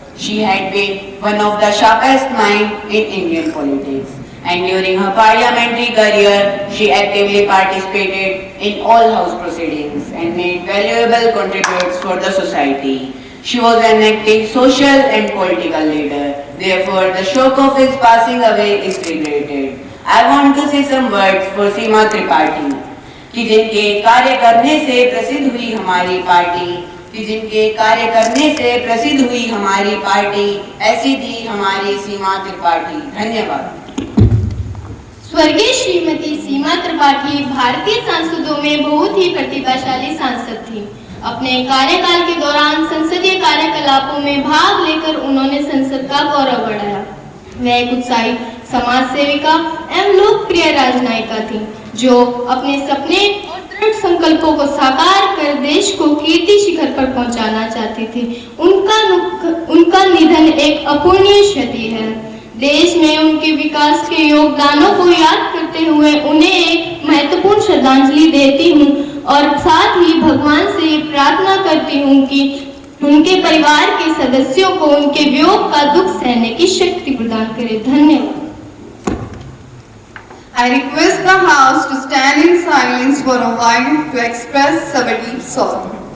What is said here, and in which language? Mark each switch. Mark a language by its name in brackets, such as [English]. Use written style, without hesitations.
[English] She had been one of the sharpest minds in Indian politics, and during her parliamentary career, she actively participated in all house proceedings and made valuable contributions for the society. She was an active social and political leader. Therefore, the shock of his passing away is regretted. I want to say some words for Seema Tripathi, [Hindi] कि जिनके कार्य करने से प्रसिद्ध हुई हमारी party, कि जिनके कार्य करने से प्रसिद्ध हुई हमारी पार्टी, ऐसी थी हमारी सीमा त्रिपाठी। धन्यवाद। स्वर्गीय श्रीमती सीमा त्रिपाठी भारतीय सांसदों में बहुत ही प्रतिभाशाली सांसद थी। अपने कार्यकाल के दौरान संसदीय कार्यकलापों में भाग लेकर उन्होंने संसद का गौरव बढ़ाया। वह एक उत्साही समाज सेविका एवं लोकप्रिय राजनायिका थी, जो अपने सपने और दृढ़ संकल्पों को साकार कर देश को कीर्ति शिखर पर पहुंचाना चाहती थी। उनका निधन एक अपूरणीय क्षति है। देश में उनके विकास के योगदानों को याद करते हुए उन्हें एक महत्वपूर्ण श्रद्धांजलि देती हूँ और साथ ही भगवान से प्रार्थना करती हूँ कि उनके परिवार के सदस्यों को उनके वियोग का दुख सहने की शक्ति प्रदान करे। धन्यवाद। [English] I request the House to stand in silence for a while to express our deep sorrow.